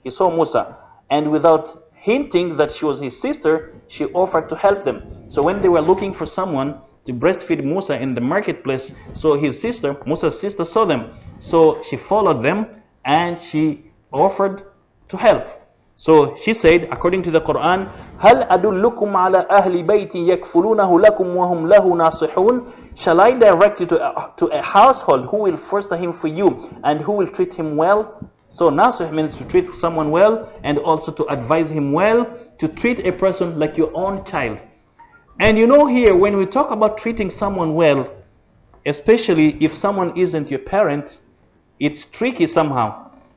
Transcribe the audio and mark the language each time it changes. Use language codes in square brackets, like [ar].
[en] He saw Musa, and without hinting that she was his sister, she offered to help them. So when they were looking for someone to breastfeed Musa in the marketplace, so his sister, Musa's sister, saw them. So she followed them and she offered to help. So she said, according to the Quran, [ar] هَلْ أَدُلُّكُمْ عَلَىٰ أَهْلِ بَيْتٍ يَكْفُلُونَهُ لَكُمْ وَهُمْ لَهُ نَاصِحُونَ. [en] Shall I direct you to a household who will foster him for you and who will treat him well? So nasih means to treat someone well and also to advise him well, to treat a person like your own child. And you know here, when we talk about treating someone well, especially if someone isn't your parent, it's tricky somehow.